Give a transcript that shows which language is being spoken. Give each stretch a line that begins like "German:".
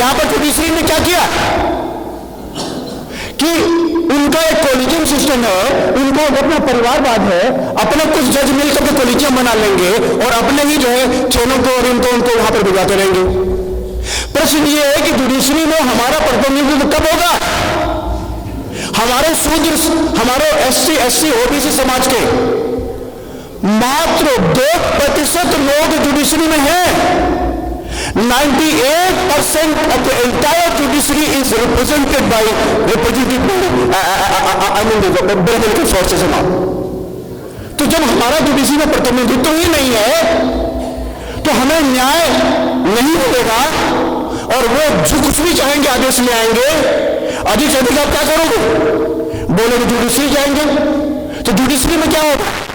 Hindi: यहां पर जुडिशरी ने क्या किया कि उनका एक कोलिजियम सिस्टम है, उनको अपना परिवारवाद है, अपना कुछ जज मिलकर के कोलिजियम बना लेंगे और अपने ही जो है चेनों को और उनको वहां पर भिजवाते रहेंगे। प्रश्न ये है कि जुडिशरी में हमारा प्रतिनिधित्व कब होगा? हमारे शूद्र, हमारे एससी, एससी, ओबीसी समाज के मात्र 2% लोग जुडिशरी में हैं।
English: 98% of the entire judiciary is represented by political forces and all.
Hindi: तो जब हमारा जुडिशरी में प्रतिनिधित्व ही नहीं है तो हमें न्याय नहीं मिलेगा और वो जो कुछ भी चाहेंगे आदेश ले आएंगे। अधिक से अधिक आप क्या करोगे? बोलोगे जुडिशरी जाएंगे, तो जुडिशरी में क्या होगा?